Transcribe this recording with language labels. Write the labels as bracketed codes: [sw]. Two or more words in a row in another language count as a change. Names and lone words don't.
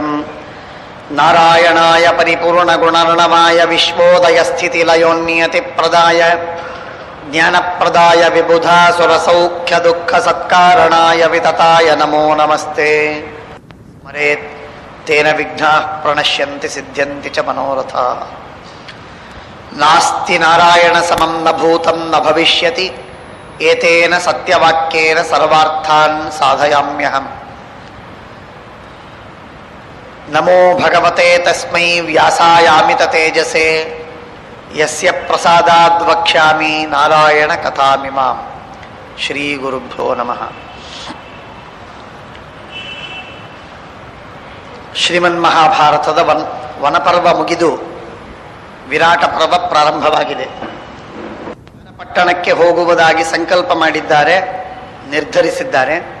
[sa] ನಾರಾಯಣಾಯ ಪರಿಪೂರ್ಣಗುಣರ್ಣವಾಯ ವಿಶ್ವೋದಯಸ್ಥಿತಿಲಯೋನ್ನಿಯತಿಪ್ರದಾಯ ಜ್ಞಾನಪ್ರದಾಯ ವಿಬುಧಾಸುರಸೌಖ್ಯದುಃಖಸತ್ಕಾರಣಾಯ ವಿತತಾಯ ನಮೋ ನಮಸ್ತೆ. ಸ್ಮರೇತ್ ತೇನ ವಿಘ್ನಾಃ ಪ್ರಣಶ್ಯಂತಿ ಸಿದ್ಧ್ಯಂತಿ ಚ ಮನೋರಥಾಃ. ನಾಸ್ತಿ ನಾರಾಯಣ ಸಮಂ ನ ಭೂತಂ ನ ಭವಿಷ್ಯತಿ ಏತೇನ ಸತ್ಯವಾಕ್ಯೇನ ಸರ್ವಾರ್ಥಾನ್ ಸಾಧಯಾಮ್ಯಹಂ. ನಮೋ ಭಗವತೆ ತಸ್ಮೈ ವ್ಯಾಸಾಯಾಮಿತ ತೇಜಸೇ ಯಸ್ಯ ಪ್ರಸಾದಾದ್ ವಕ್ಷ್ಯಾಮಿ ನಾರಾಯಣ ಕಥಾಮಿಮಾಂ. ಶ್ರೀ ಗುರುಭ್ಯೋ ನಮಃ. [kn] ಶ್ರೀಮನ್ಮಹಾಭಾರತದ ವನಪರ್ವ ಮುಗಿದು ವಿರಾಟ ಪರ್ವ ಪ್ರಾರಂಭವಾಗಿದೆ. ಪಟ್ಟಣಕ್ಕೆ ಹೋಗುವುದಾಗಿ ಸಂಕಲ್ಪ ಮಾಡಿದ್ದಾರೆ, ನಿರ್ಧರಿಸಿದ್ದಾರೆ.